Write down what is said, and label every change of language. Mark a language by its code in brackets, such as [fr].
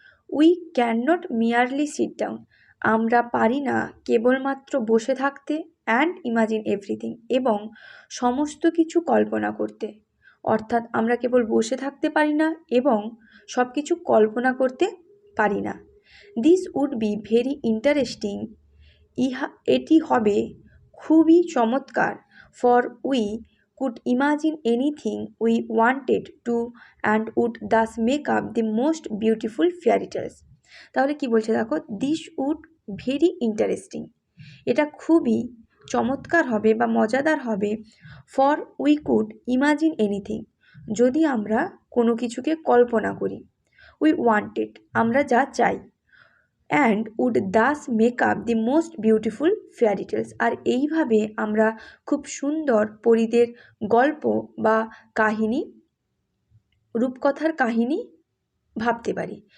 [en] we can not merely sit down, [bn] আমরা পারি না কেবলমাত্র বসে থাকতে, [en] and imagine everything, [bn] এবং সমস্ত কিছু কল্পনা করতে। অর্থাৎ আমরা কেবল বসে থাকতে পারি না এবং সব কিছু কল্পনা করতে পারি না। [en] this would be very interesting, [bn] এটি হবে খুবই চমৎকার। For [en] We could imagine anything we wanted to and would thus make up the most beautiful fairy tales. [bn] তাহলে কি বলছে দেখো, [en] this would very interesting, [bn] এটা খুবই চমৎকার হবে বা মজাদার হবে। [en] for we could imagine anything, [bn] যদি আমরা কোনো কিছুকে কল্পনা করি। [en] we wanted, [bn] আমরা যা চাই। [en] and would thus make up the most beautiful fairy tales, [bn] আর এইভাবে আমরা খুব সুন্দর পরীদের গল্প বা কাহিনী, রূপকথার কাহিনী ভাবতে পারি।